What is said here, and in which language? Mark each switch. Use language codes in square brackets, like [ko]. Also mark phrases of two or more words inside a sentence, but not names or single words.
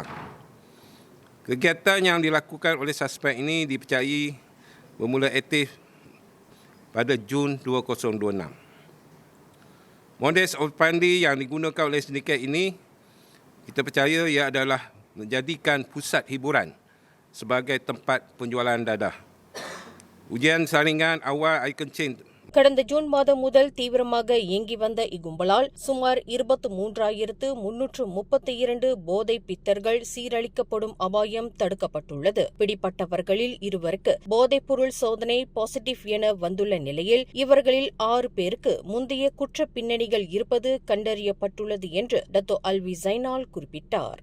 [ms] Kegiatan yang dilakukan oleh suspek ini dipercayai bermula aktif pada Jun 2026. Modus operandi yang digunakan oleh sindiket ini kita percaya ia adalah menjadikan pusat hiburan sebagai tempat penjualan dadah. Ujian saringan awal air kencing [ta] கடந்த ஜூன் மாதம் முதல் தீவிரமாக இயங்கி வந்த இக்கும்பலால் சுமார் 23,332 போதை பித்தர்கள் சீரழிக்கப்படும் அபாயம் தடுக்கப்பட்டுள்ளது. பிடிப்பட்டவர்களில் 2 பேருக்கு போதைப்பொருள் சோதனை பாசிட்டிவ் என வந்துள்ள நிலையில் இவர்களில் 6 பேருக்கு முந்தைய குற்ற பின்னணிகள் இருப்பது கண்டறியப்பட்டுள்ளது என்று டத்தோ அல்வி ஜைனால் குறிப்பிட்டார்.